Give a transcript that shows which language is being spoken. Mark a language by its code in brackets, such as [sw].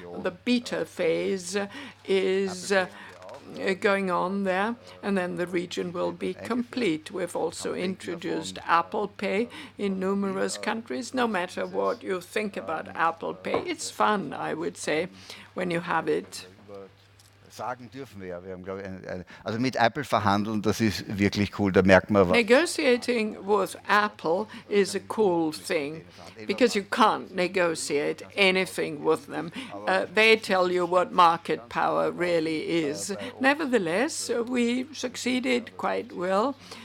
[en] The beta phase is going on there, and then the region will be complete. We've also introduced Apple Pay in numerous countries. No matter what you think about Apple Pay, it's fun, I would say, when you have it. [de] Sagen dürfen wir ja. Wir haben, glaube ich, also mit Apple verhandeln, das ist wirklich cool. Da merkt man was. [en] Negotiating with Apple is a cool thing because you can't negotiate anything with them. They tell you what market power really is. Nevertheless, we succeeded quite well.